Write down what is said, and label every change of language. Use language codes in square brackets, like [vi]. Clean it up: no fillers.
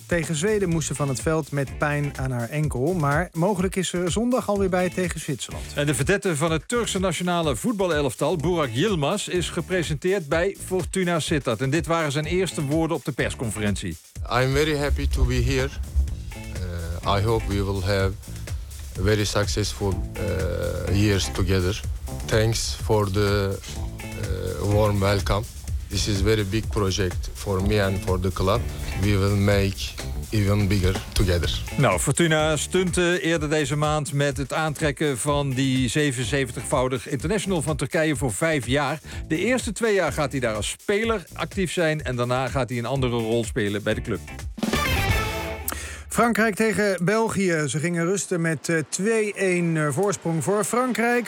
[nl] Tegen Zweden moest ze van het veld met pijn aan haar enkel, maar mogelijk is ze zondag alweer bij tegen Zwitserland. En de verdette van het Turkse nationale voetbalelftal, Burak Yılmaz, is gepresenteerd bij Fortuna Sittard. En dit waren zijn eerste woorden op de persconferentie. [en] I'm very happy to be here. I hope we will have very successful years together. Thanks for the warm welcome. This is a very big project for me and for the club. We will make even bigger together. [nl] Nou, Fortuna stunte eerder deze maand met het aantrekken van die 77-voudig international van Turkije voor 5 jaar. De eerste 2 jaar gaat hij daar als speler actief zijn en daarna gaat hij een andere rol spelen bij de club. Frankrijk tegen België. Ze gingen rusten met 2-1 voorsprong voor Frankrijk.